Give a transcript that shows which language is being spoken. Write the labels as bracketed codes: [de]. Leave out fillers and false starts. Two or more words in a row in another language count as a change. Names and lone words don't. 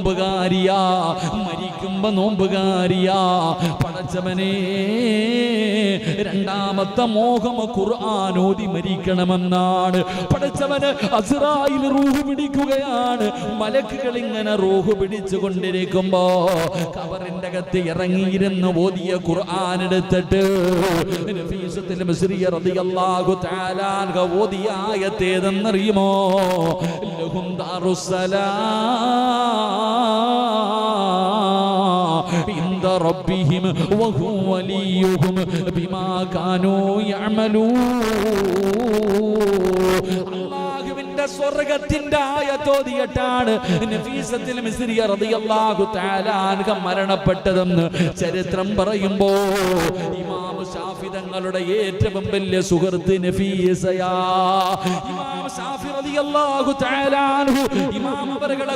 [ml] നോമ്പുകാരിയാ പടച്ചവനെ രണ്ടാമത്തെ മോഹം ഖുർആൻ ഓതി മരിക്കണമെന്നാണ് പടച്ചവന് അസ്റായിൽ റൂഹ് പിടിക്കുകയാണ് മലക്കുകൾ ഇങ്ങനെ റൂഹ് പിടിച്ചുകൊണ്ടിരിക്കുമ്പോ ഖബറിന്റെ അകത്ത് ഇറങ്ങിയിരുന്ന് ഓതിയ ഖുർആൻ എടുത്തിട്ട് നഫീസത്തുൽ മിസ്രിയ [ar] رضي الله تعالى عنها [ml] ഓതിയ ആയത്ത് ഏതെന്നറിയുമോ ലഹും [ar] عند ربهم وهو وليهم بما كانوا يعملون അല്ലാഹുവിന്റെ [ml] സ്വർഗ്ഗത്തിന്റെ ആയത്തോതിയിട്ടാണ് നഫീസത്തുൽ മിസ്രിയ [ar] رضي الله تعالى عنها [ml] മരണപ്പെട്ടതെന്ന് ചരിത്രം പറയുമ്പോ ഇമാം ശാഫി തങ്ങളുടെ ഏറ്റവും വലിയ സുഹൃത്ത് നഫീസയാ ഇമാം ശാഫി [ar] رضي الله تعالى عنه [ml] ഇമാം അവരുടെ